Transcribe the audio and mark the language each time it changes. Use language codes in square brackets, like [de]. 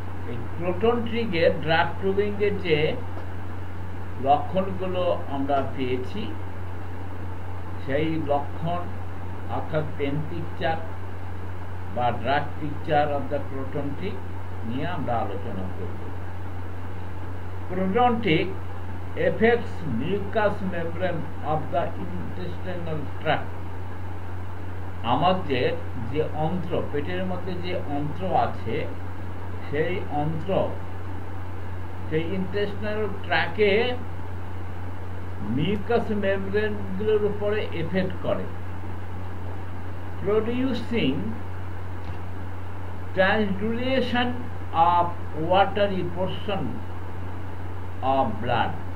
[bn] এই proton ট্রিকের drug proving এর যে লক্ষণগুলো আমরা পেয়েছি সেই লক্ষণ অর্থাৎ পেন পিকচার বা drug picture of the proton trick নিয়ে আমরা আলোচনা করব। [en] Proton trick affects mucous membrane of the intestinal tract। [bn] আমাদের যে অন্ত্র, পেটের মধ্যে যে অন্ত্র আছে সেই অন্ত্র, সেই ইন্টেস্টিনাল ট্র্যাকে মিউকাস মেমব্রেনগুলোর উপরে এফেক্ট করে, [en] Producing transudation of watery portion of blood.